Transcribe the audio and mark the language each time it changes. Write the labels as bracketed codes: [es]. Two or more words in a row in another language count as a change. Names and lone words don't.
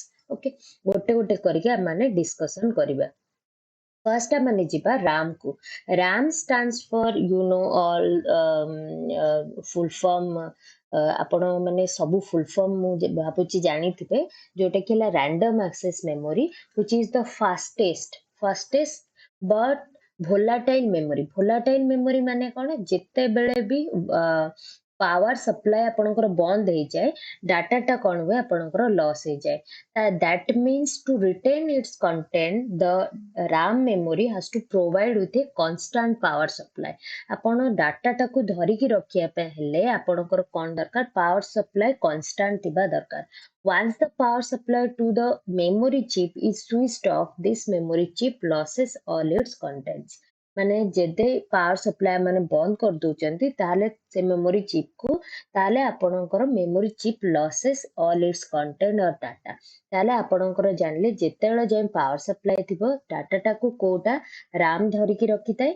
[or] Okay, ଗୋଟେ ଗୋଟେ କରକେ ଆମାନେ discussion କରିବା. First ଆମାନେ ଯିବା RAM को. [en] RAM stands for you know all full form [or] ଆପଣ ମାନେ ସବୁ ଫୁଲ ଫର୍ମ ମୁଁ ଭାବୁଛି ଜାଣିଥିବେ ଯୋଉଟା କି ହେଲା [en] random access memory which is the fastest but volatile memory [or] ମାନେ କଣ, ଯେତେବେଳେ ବି [en] power supply [or] ଆପଣଙ୍କର ବନ୍ଦ ହେଇଯାଏ, ଡାଟାଟା କଣ ହୁଏ ଆପଣଙ୍କର ଲସ୍ ହେଇଯାଏ। [en] that means to retain its content, the RAM memory has to provide with a constant power supply। [or] ଆପଣ ଡାଟାଟାକୁ ଧରିକି ରଖିବା ପାଇଁ ହେଲେ ଆପଣଙ୍କର କଣ ଦରକାର, [en] power supply constant [or] ଥିବା ଦରକାର। [en] Once the power supply to the memory chip is switched off, this memory chip loses all its contents। [or] ମାନେ ଯେତେ [en] power supply [or] ମାନେ ବନ୍ଦ କରିଦଉଛନ୍ତି ତାହେଲେ ସେ [en] memory chip [or] କୁ, ତାହେଲେ ଆପଣଙ୍କର [en] memory chip loses all its content or data. [or] ତାହେଲେ ଆପଣଙ୍କର ଜାଣିଲେ ଯେତେବେଳେ ଯାଏଁ [en] power supply [or] ଥିବ ଡାଟାଟାକୁ କୋଉଟା ରାମ୍ ଧରିକି ରଖିଥାଏ।